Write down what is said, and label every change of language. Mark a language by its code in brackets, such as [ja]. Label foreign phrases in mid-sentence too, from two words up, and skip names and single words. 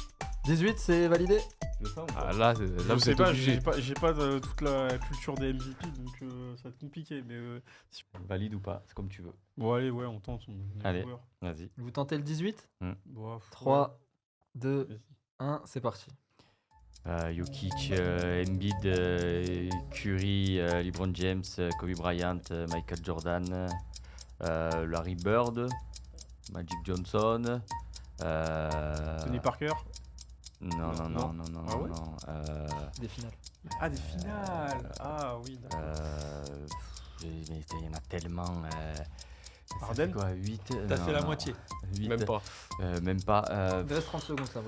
[fr] 18, c'est validé? Ah, là Je vous sais êtes pas, obligé. j'ai pas toute la culture des MVP, donc ça va être compliqué. Mais Valide ou pas, c'est comme tu veux. bon, allez, ouais, on tente. On est Allez. joueur. Vas-y. Vous tentez le 18? Bon, 3, 2, Vas-y. 1, c'est parti. Jokic, Embiid, Curry, LeBron James, Kobe Bryant, Michael Jordan, Larry Bird, Magic Johnson. Tony Parker. Non. Ah ouais Des finales. Ah, des finales. Ah oui, d'accord. Mais il y en a tellement. Harden quoi 8 T'as fait la moitié. 8, Même pas. même pas. Il reste 30 secondes, ça, oui.